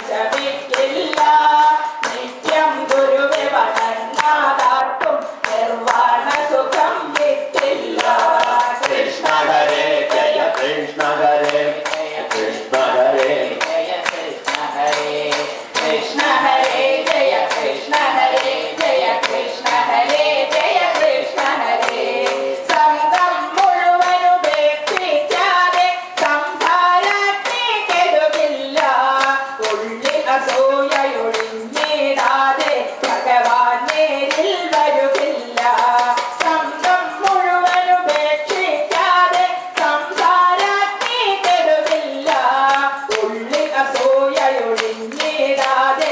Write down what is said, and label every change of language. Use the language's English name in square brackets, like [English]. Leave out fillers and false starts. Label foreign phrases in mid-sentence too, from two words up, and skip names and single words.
[Malayalam] ശമിക്കില്ല നിത്യം ഗുരുവെ വണങ്ങാത്തർക്കും നിർവാണ സുഖം കിട്ടില്ല കൃഷ്ണ [Sanskrit] हरे जय कृष्ण हरे जय कृष्ण हरे जय कृष्ण हरे कृष्ण हरे जय कृष्ण हरे जय कृष्ण हरे जय कृष्ण हरे [Malayalam] സംഘം മുഴുവനും ഉപേക്ഷിക്കാതെ സംസാരത്തെ കെടുകില്ല ഉള്ളിൽ അസൂയയൊഴിഞ്ഞിടാതെ ഭഗവാൻ നേരിൽ വരുകില്ല സംഘം മുഴുവനും ഉപേക്ഷിക്കാതെ സംസാരത്തെ കെടുകില്ല ഉള്ളിൽ അസൂയയൊഴിഞ്ഞിടാതെ